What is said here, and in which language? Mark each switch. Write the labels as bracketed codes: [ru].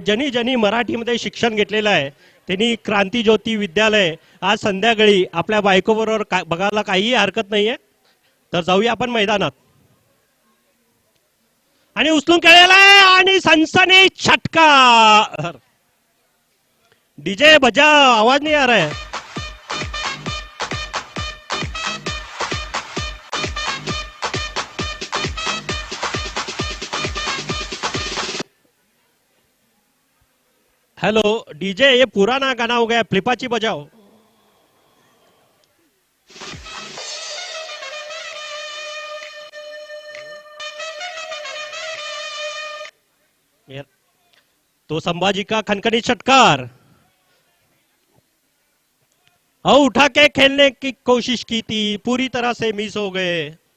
[mr] ज्यांनी ज्यांनी मराठीमध्ये शिक्षण घेतलेलं आहे त्यांनी क्रांतिज्योती विद्यालय आज संध्याकाळी आपल्या बायकोबरोबर बघायला काहीही हरकत नाहीये. तर जाऊया आपण मैदानात. आणि उचलून खेळलेला आहे आणि सनसनी छटका. [hi] डीजे बजा, आवाज नहीं आ रहा है. हेलो डीजे, ये पुराना गाना हो गया, फ्लिपाची बजाओ. तो संभाजी का खनखनी षटकार. उठा के खेलने की कोशिश की थी, पूरी तरह से मिस हो गए.